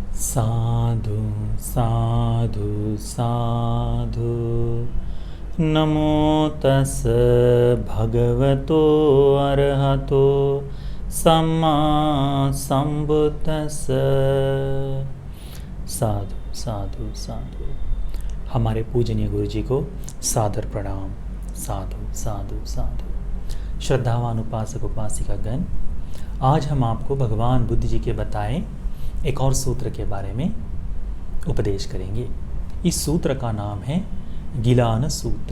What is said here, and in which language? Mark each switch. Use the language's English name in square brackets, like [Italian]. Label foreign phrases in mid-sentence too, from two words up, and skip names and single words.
[Pali] साधु साधु साधु। नमो तस् भगवतो अरहतो सम्मा संबुद्दस्स। साधु साधु साधु। [Hindi] हमारे पूजनीय गुरु जी को सादर प्रणाम। [Pali] साधु साधु साधु। [Hindi] श्रद्धावान उपासक उपासिका गण, आज हम आपको भगवान बुद्ध जी के बताए एक और सूत्र के बारे में उपदेश करेंगे। इस सूत्र का नाम है गिलान सूत्र।